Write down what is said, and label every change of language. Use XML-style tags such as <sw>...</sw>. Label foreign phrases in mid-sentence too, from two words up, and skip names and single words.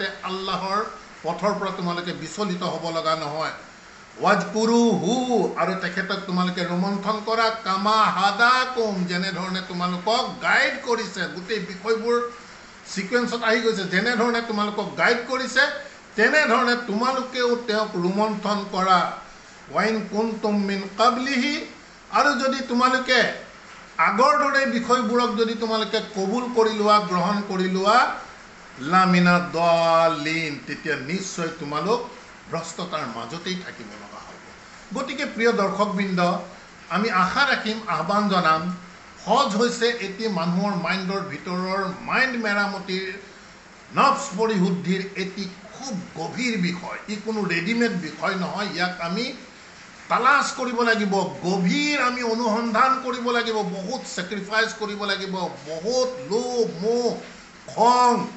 <as>আল্লাহৰ পথৰ পৰা তোমালোকে বিচলিত হ'ব লগা নহয় ওয়াজকুৰুহু আৰু তেখেতক তোমালোকে ৰোমন্থন কৰা</as> <ar>كما هداكم</ar> <as>যেনে ধৰণে তোমালোকক গাইড কৰিছে গোটেই বিষয়বোৰ সিকুৱেন্সত আহি গৈছে যেনে ধৰণে তোমালোকক গাইড কৰিছে তেনে ধৰণে তোমালোকেও তেওঁক ৰোমন্থন কৰা</as> <ar>وإن كنتم من قبله</ar> <as>আৰু যদি তোমালোকে আগৰ দৰে বিষয়বোৰক যদি তোমালোকে কবুল কৰি লোৱা গ্ৰহণ কৰি লোৱা</as> <ar>لمن الضالين</ar> <as>তেতিয়া নিশ্চয় তোমালোক ভ্ৰষ্টতাৰ মাজতেই থাকিব লগা হ'ব গতিকে প্ৰিয় দৰ্শকবৃন্দ আমি আশা ৰাখিম আহ্বান জনাম হজ হৈছে এটি মানুহৰ মাইণ্ডৰ ভিতৰৰ মাইণ্ড মেৰামতিৰ নফস পৰিশুদ্ধিৰ এটি খুব গভীৰ বিষয় ই কোনো ৰেডিমেড বিষয় নহয় ইয়াক আমি তালাশ কৰিব লাগিব গভীৰ আমি অনুসন্ধান কৰিব লাগিব বহুত স্যাক্ৰিফাইস কৰিব লাগিব বহুত লোভ মোহ খং</as>